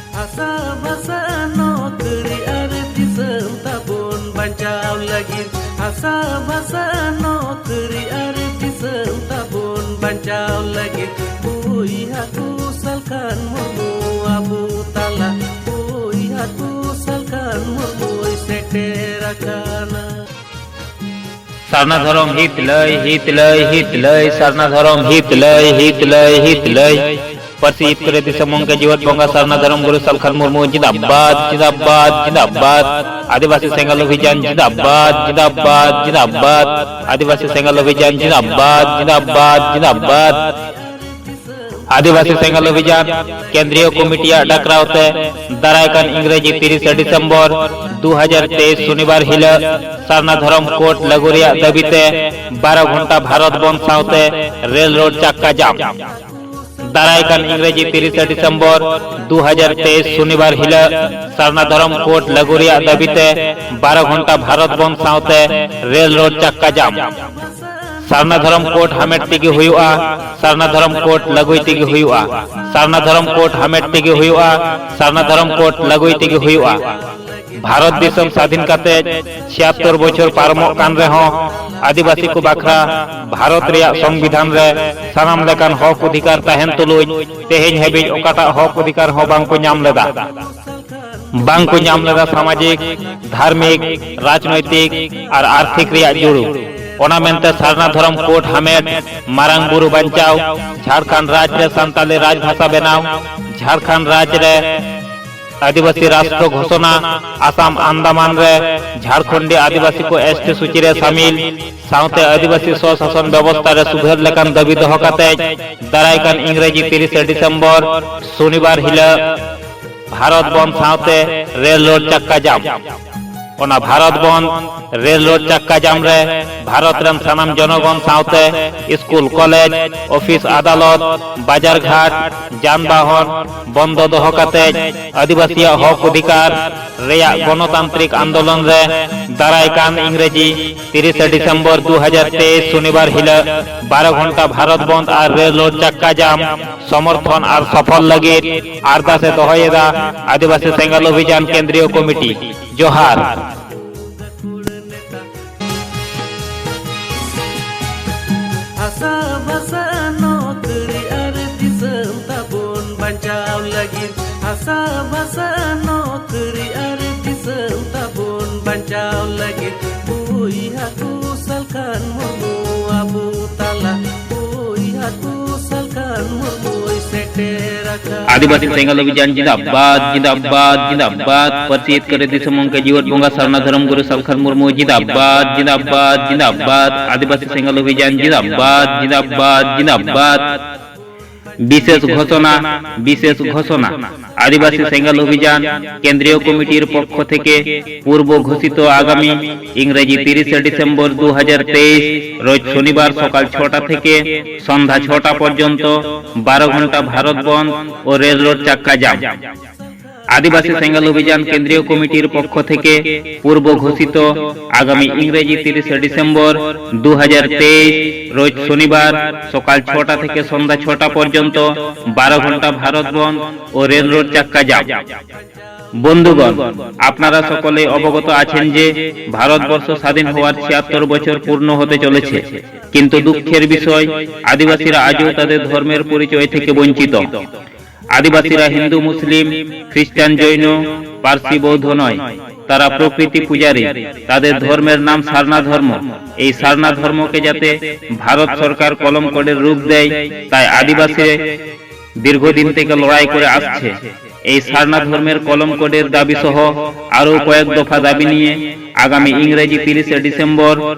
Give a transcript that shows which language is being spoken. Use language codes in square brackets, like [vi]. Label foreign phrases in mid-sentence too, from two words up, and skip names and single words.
[sat] Asa basa nokri ar disem tabun bancau lagi. Asa basa nokri ar disem tabun bancau lagi. Ui hatu salkan murmu abu tala. Ui hatu salkan murmu seterakana. সারনা ধরম হিত লয় সারনা ধরম হিত লয় প্রসিদ্ধ করে দিসমং के जीवत बंगा सारना धर्म गुरु सलखान मुर्मू जिंदाबाद जिंदाबाद जिंदाबाद आदिवासी सेंगल अभियान जिंदाबाद जिंदाबाद जिंदाबाद आदिवासी सेंगल अभियान जिंदाबाद जिंदाबाद जिंदाबाद आदिवासी सेंगल अभियान केंद्रीय कमिटिया डाकरावते दारायकान इंग्रेजी 30 डिसेम्बर 2023 शनिवार हिला सारना धर्म कोर्ट लगुरिया दाबीते 12 घंटा भारत बंद सावते रेल रोड चक्का जाम दारायकान इंग्रेजी 30 डिसेम्बर 2023 शनिवार हिला सारना धर्म कोर्ट लगुरिया दाबीते 12 घंटा भारत बंद सावते रेल रोड चक्का जाम सारना धर्म कोर्ट हमेट तेगी हुआ सारना धर्म कोर्ट लगुई तेगी हुआ सारना धर्म कोर्ट हमेट तेगी हुआ सारना धर्म कोर्ट लगुई तेगी हुआ भारत देशम स्वाधीन काते 76 बछर पारमो कान रेहो आदिवासी को बाखरा भारत रिया संविधान रे सानाम लेकान हक अधिकार ताहेन तुलुज तेहेन हेबिज ओकाटा हक अधिकार हो बांको नाम लेदा [hi] सामाजिक धार्मिक राजनैतिक और आर्थिक [sat] रिया जुड़ू ओना मेनते सारना धर्म कोर्ट हमेट मारांग बुरु बंचाव झारखंड राज्य रे संताली राजभाषा बनाव झारखंड राज्य रे आदिवासी राष्ट्र घोषणा आसाम अंडमान रे झारखंडी आदिवासी को एसटी सूची रे शामिल साउते आदिवासी स्वशासन व्यवस्था रे सुधार लेकान दाबी दोह काते दारायकान इंग्रेजी 30 डिसेम्बर शनिवार हिला भारत बंद साउते रेल रोड चक्का जाम ओना भारत बंद रेल रोड चक्का जाम रे भारत रन सानाम जनगण साउते स्कूल कॉलेज ऑफिस अदालत बाजार घाट जानबाहन बंद दोह काते आदिवासी हक अधिकार रेया गणतांत्रिक आंदोलन रे दारायकान इंग्रेजी 30 डिसेम्बर 2023 शनिवार हिला [hi] 12 घंटा भारत बंद और रेल रोड चक्का जाम समर्थन और सफल [sat] लगे आरदासे दोहयेदा आदिवासी सेंगल अभियान केंद्रीय कमिटी जोहार Asa basa nokri ar disem tabun bancau lagi. Asa basa nokri ar disem tabun bancau lagi. Ui hatu salkan murmu abu tala. Ui hatu salkan murmu seterakana. आदिवासी सेंगल अभियान जिंदाबाद जिंदाबाद जिंदाबाद [bn] प्रसिद्ध करे दिसमंग के जीवत बंगा सारना धर्म गुरु सलखान मुर्मू जिंदाबाद जिंदाबाद जिंदाबाद आदिवासी सेंगल अभियान जिंदाबाद जिंदाबाद जिंदाबाद বিশেষ ঘোষণা আদিবাসী সেঙ্গেল অভিযান কেন্দ্রীয় কমিটির পক্ষ থেকে পূর্ব ঘোষিত আগামী ইংরেজি 30 ডিসেম্বর 2023 রোজ শনিবার সকাল 6টা থেকে সন্ধ্যা 6টা পর্যন্ত 12 ঘণ্টা ভারত [hi] बंद और रेल रोड चक्का जाम [bn] আদিবাসী সেঙ্গেল অভিযান কেন্দ্রীয় কমিটির পক্ষ থেকে পূর্ব ঘোষিত আগামী ইংরেজি 30 ডিসেম্বর 2023 রোজ শনিবার সকাল 6টা থেকে সন্ধ্যা 6টা পর্যন্ত 12 ঘণ্টা [hi] भारत बंद और रेल रोड चक्का जाम [bn] বন্ধুগণ আপনারা সকলে অবগত आছেন যে ভারতবর্ষ স্বাধীন হওয়ার ৭৬ বছর পূর্ণ হতে চলেছে কিন্তু দুঃখের বিষয় আদিবাসীরা আজও তাদের ধর্মের পরিচয় থেকে বঞ্চিত आदिवासीरा হিন্দু মুসলিম খ্রিস্টান জৈন পারসি বৌদ্ধ নয় তারা প্রকৃতি পূজারী তাদের ধর্মের নাম সারনা ধর্ম এই সারনা ধর্মকে যাতে ভারত সরকার কলম করে রূপ দেয় তাই আদিবাসী দীর্ঘদিন থেকে লড়াই করে আসছে এই সারনা ধর্মের কলম কোডের দাবি সহ আরো কয়েক দফা দাবি নিয়ে আগামী ইংরেজি 30 ডিসেম্বর